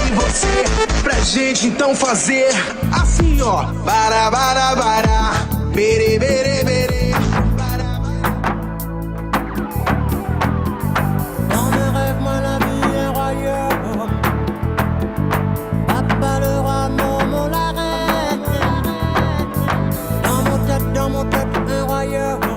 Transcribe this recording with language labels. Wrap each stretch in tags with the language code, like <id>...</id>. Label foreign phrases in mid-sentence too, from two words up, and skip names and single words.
<pt>você, pra gente então fazer assim, ó. Bara, bara, bara, bere, bere, bere.</pt> <fr>Dans mes rêves, moi la vie est royaume. Papa le roi, maman la reine. Dans mon tête, un royaume.</fr>